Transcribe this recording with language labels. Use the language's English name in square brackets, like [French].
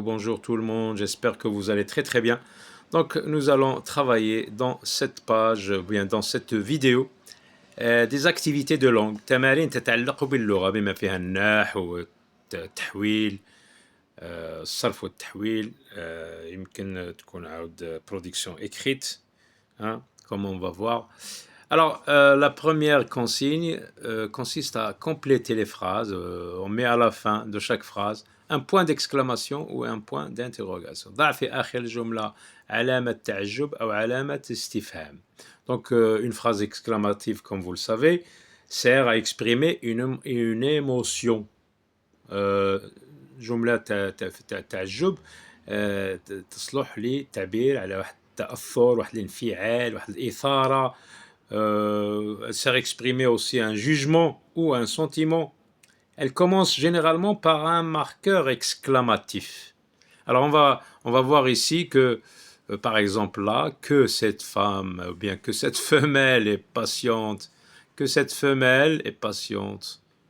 [French] Bonjour tout le monde, j'espère que vous allez très très bien. Donc nous allons travailler dans cette page, bien dans cette vidéo, des activités de langue. [Arabic] تمارين تتعلق باللغة بما فيها النحو والتحويل الصرف والتحويل يمكن تكون عاود [French] production écrite, hein, comme on va voir. Alors, la première consigne consiste à compléter les phrases. On met à la fin de chaque phrase un point d'exclamation ou un point d'interrogation. [Arabic] ضع في آخر الجملة علامة تعجب أو علامة استفهام. [French] Donc, une phrase exclamative, comme vous le savez, sert à exprimer une émotion. [Arabic] جملة تعجب تصلح للتعبير على واحد التأثر، واحد الانفعال، واحد الإثارة. [French] Elle sert à exprimer aussi un jugement ou un sentiment. Elle commence généralement par un marqueur exclamatif. Alors on va voir ici que, par exemple là, que cette femme, ou bien que cette femelle est patiente, que cette femelle est patiente.